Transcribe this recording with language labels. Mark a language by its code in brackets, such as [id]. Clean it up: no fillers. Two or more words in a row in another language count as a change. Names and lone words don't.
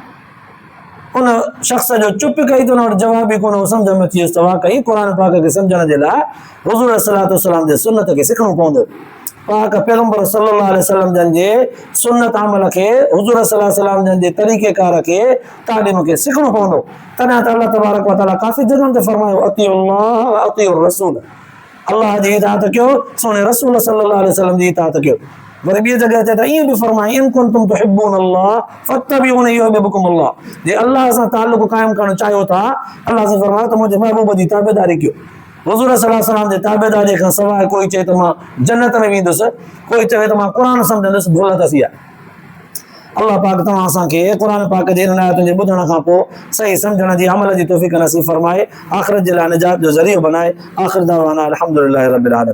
[sd] उन शख़्स जो चुप कई त हुन वटि जवाब ई कोन हो, सम्झ में अची वियुसि त वाक़ई क़ुरान पाक खे सम्झण जे लाइ हुज़ूर [ar] صلى الله عليه وسلم [sd] जे सुन्नत खे सिखणो पवंदो। पाक पैगंबर [ar] صلى الله عليه وسلم [sd] जे सुन्नत अमल खे, हुज़ूर [ar] صلى الله عليه وسلم [sd] जे तरीक़ेकार खे, तालीम खे सिखणो पवंदो। तॾहिं त [ar] الله تبارك و تعالى [sd] काफ़ी जॻहनि ते फरमायो [ar] أطيعوا الله و أطيعوا الرسول, [sd] अल्लाह जी इताअत कयो, सोने रसूल [ar] صلى الله عليه وسلم [sd] जी इताअत कयो। वरी ॿी जॻह ते त ईअं बि फरमाई [ar] إن كنتم تحبون الله فاتبعوني يحببكم الله, [sd] जे अल्लाह सां ताल्लुक़ काइमु करणु चाहियो था, अल्लाह सां फरमायो त मुंहिंजे महबूब जी ताबेदारी कयो। हुज़ूर [ar] صلى الله عليه وسلم [sd] जे ताबेदारी खां सवाइ कोई चए त मां जन्नत में वेंदुसि, कोई चवे त मां क़ुरान सम्झंदुसि, भुल अथसि इहा। अल्लाह पाक तव्हां असांखे क़ुरान पाक जे हिदायतुनि जे ॿुधण खां पोइ सही सम्झण जी, अमल जी तौफ़ीक़ नसीब फरमाए, आख़िरत जे लाइ निजात जो ज़रियो बनाए। [ar] آخر دعوانا الحمد لله رب العالمين.